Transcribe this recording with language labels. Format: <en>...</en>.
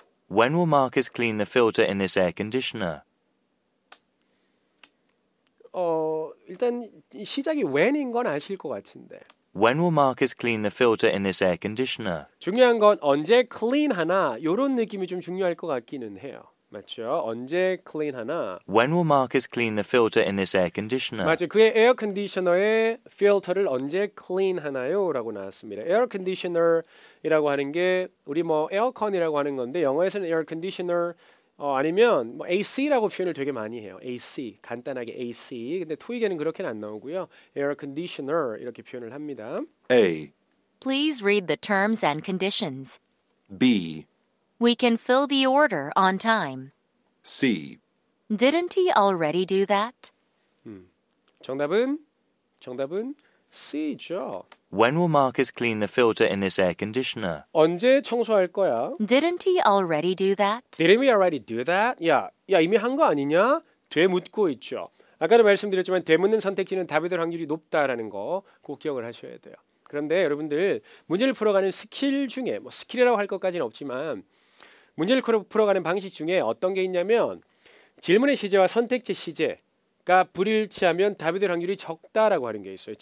<en>When will Marcus clean the filter in this air conditioner?</en> <ko>일단 시작이 when인 건 아실 것 같은데.</ko> <en>When will Marcus clean the filter in this air conditioner?</en> <ko>중요한 건 언제 clean 하나 이런 느낌이 좀 중요할 것 같기는 해요. 맞죠? 언제 clean 하나.</ko> <en>When will Marcus clean the filter in this air conditioner?</en> <ko>맞죠. 그의 에어 컨디셔너의 필터를 언제 clean 하나요? 라고 나왔습니다. 에어 컨디셔너이라고 하는 게 우리 뭐 에어컨이라고 하는 건데 영어에서는 에어 컨디셔너 아니면 뭐 AC라고 표현을 되게 많이 해요. AC 간단하게 AC. 근데 토익에는 그렇게는 안 나오고요. 에어 컨디셔너 이렇게 표현을 합니다.</ko> <en>A. Please read the terms and conditions. B. We can fill the order on time. C. Didn't he already do that?</en> <ko>정답은 C죠.</ko> <en>When will Marcus clean the filter in this air conditioner?</en> <ko>언제 청소할 거야?</ko> <en>Didn't he already do that? Didn't we already do that?</en> <ko>야 이미 한 거 아니냐? 되묻고 있죠. 아까도 말씀드렸지만 되묻는 선택지는 답이 될 확률이 높다라는 거 꼭 기억을 하셔야 돼요. 그런데 여러분들 문제를 풀어가는 스킬 중에 뭐 스킬이라고 할 것까지는 없지만 문제를 풀어가는 방식 중에 어떤 게 있냐면 질문의 시제와 선택지 시제가 불일치하면 답이 될 확률이 적다라고 하는 게 있어요.</ko>